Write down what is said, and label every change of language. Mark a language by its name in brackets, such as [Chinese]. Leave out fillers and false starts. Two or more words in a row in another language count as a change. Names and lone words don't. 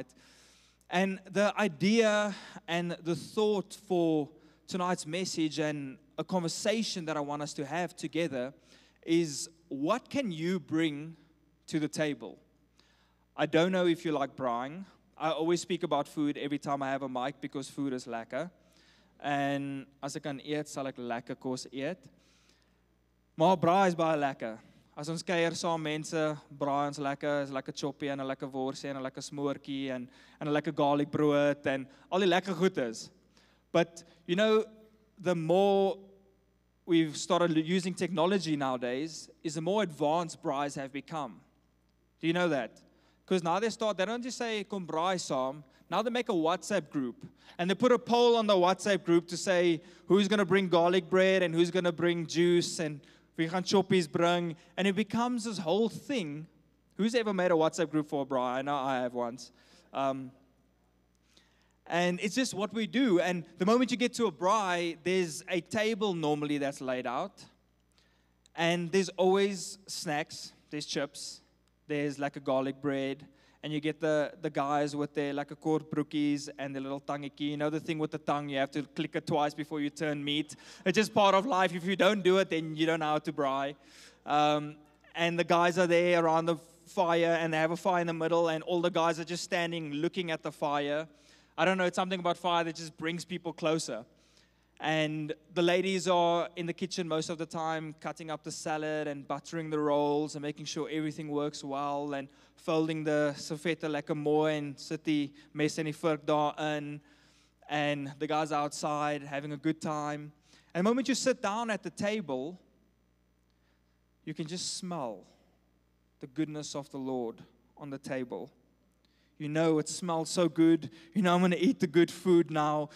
[English] And the idea and the thought for tonight's message and a conversation that I want us to have together is, what can you bring to the table? I don't know if you like braaiing. I always speak about food every time I have a mic because food is lekker. [Afrikaans] En as ek kan eet, sal ek lekker kos eet. Maar braai is baie lekker. As ons kuier saam mense, braai ons lekker, is lekker choppie en 'n lekker worsie en 'n lekker smoortjie en 'n lekker garlic brood en al die lekker goed is. [English] But you know, the more we've started using technology nowadays, is the more advanced braais have become. Do you know that? Because now they don't just say [Afrikaans] kom braai saam. [English] Now they make a WhatsApp group and they put a poll on the WhatsApp group to say who's going to bring garlic bread and who's going to bring juice and we [Afrikaans] gaan choppies bring, [English] and it becomes this whole thing. Who's ever made a WhatsApp group for a braai? I know I have once. And it's just what we do. And the moment you get to a braai, there's a table normally that's laid out. And there's always snacks. There's chips. There's like a garlic bread. And you get the guys with their like a [Afrikaans] kort broekies [English] and their little tangetjie. You know the thing with the tongue, you have to click it twice before you turn meat. It's just part of life. If you don't do it, then you don't know how to braai. And the guys are there around the fire, and they have a fire in the middle, and all the guys are just standing looking at the fire. I don't know, it's something about fire that just brings people closer. And the ladies are in the kitchen most of the time, cutting up the salad and buttering the rolls and making sure everything works well and folding the servette [Afrikaans] lekker mooi en sit die mes en die vork daarin. [English] And the guys are outside having a good time. And the moment you sit down at the table, you can just smell the goodness of the Lord on the table. You know it smells so good. You know I'm going to eat the good food now.